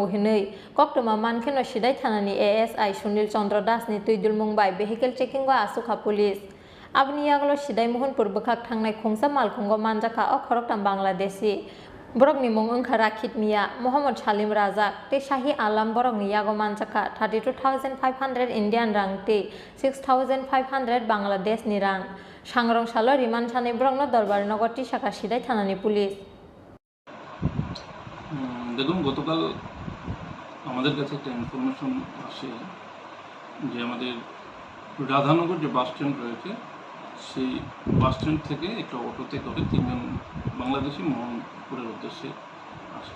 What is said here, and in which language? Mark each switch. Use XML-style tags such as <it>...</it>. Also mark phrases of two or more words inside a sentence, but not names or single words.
<trp>हिनै कक्टुमा मानखेनो सिदाइ थानानि ASI सुनील चन्द्र दासनि तुइदुल मुंबाइ</trp> <en>vehicle checking</en> <trp>आसुखा पुलिस आबनि यागलो सिदाइ महनपुर बोखाक थांनाय खुंसा मालखुंग मानजाखा खरकटाम बांलादेशी बरकनि मुं ओंखा राखित मिया मोहम्मद सालिम राजाक ते शाही आलम बरकनि यागो मानजाखा 32,500 इन्डियान रां ते 6,500 बांलादेशनि रां सांग्रंशाला रिमान सानै ब्रंनो दरबार नगति साखा सिदाइ थानानि पुलिस</trp> <bn>দেখুন গতকাল আমাদের কাছে একটা ইনফরমেশন আসে যে আমাদের রাধানগর যে</bn> <en>bus stand</en> <bn>রয়েছে সেই</bn> <en>bus stand</en> <bn>থেকে একটা অটোতে করে তিনজন বাংলাদেশি মোহনপুরের উদ্দেশ্যে আসছে।</bn>